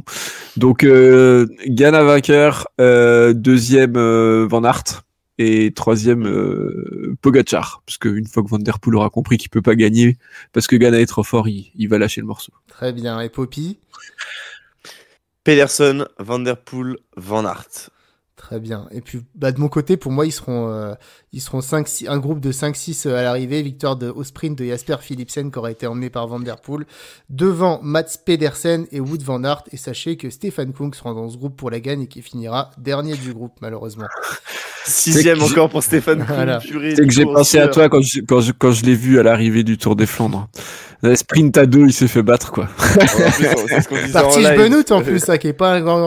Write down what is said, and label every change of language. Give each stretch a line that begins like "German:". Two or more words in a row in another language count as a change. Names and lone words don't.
French: Donc Ghana vainqueur, deuxième Van Aert et troisième Pogacar, parce qu'une fois que Van Der Poel aura compris qu'il peut pas gagner parce que Ghana est trop fort, il va lâcher le morceau. Très bien. Et Poppy? Pedersen, Van Der Poel, Van Aert. Très bien. Et puis, de mon côté, pour moi, ils seront 5, un groupe de 5-6 à l'arrivée. Victoire au sprint de Jasper Philipsen, qui aura été emmené par Van Der Poel. Devant Mats Pedersen et Wout van Aert. Et sachez que Stefan Kung sera dans ce groupe pour la gagne et qui finira dernier du groupe, malheureusement. 6ème encore pour Stéphane Kung. Voilà. C'est que j'ai pensé à toi quand je l'ai vu à l'arrivée du Tour des Flandres. Le sprint à 2, il s'est fait battre, quoi. C'est ce qu'on disait en Parti live. Benoît en plus, ça, qui est pas un grand